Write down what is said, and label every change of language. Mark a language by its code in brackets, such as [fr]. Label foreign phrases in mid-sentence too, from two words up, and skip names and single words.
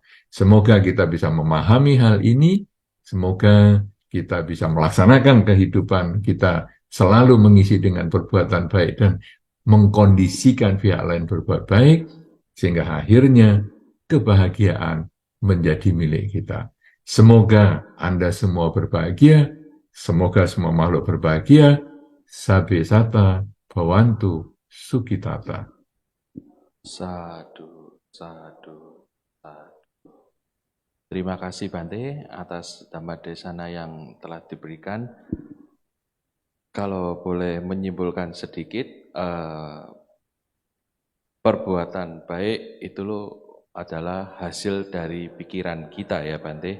[id] Semoga kita bisa memahami hal ini, semoga kita bisa melaksanakan kehidupan kita selalu mengisi dengan perbuatan baik dan mengkondisikan pihak lain berbuat baik, sehingga akhirnya kebahagiaan menjadi milik kita. Semoga Anda semua berbahagia, semoga semua makhluk berbahagia. [pi] Sabe sata bhavantu sukitata. Sadu, sadu, sadu. [id] Terima kasih Bante atas [pi] Dhamma Desana [id] yang telah diberikan. Kalau boleh menyimpulkan sedikit, perbuatan baik itu adalah hasil dari pikiran kita ya Bante.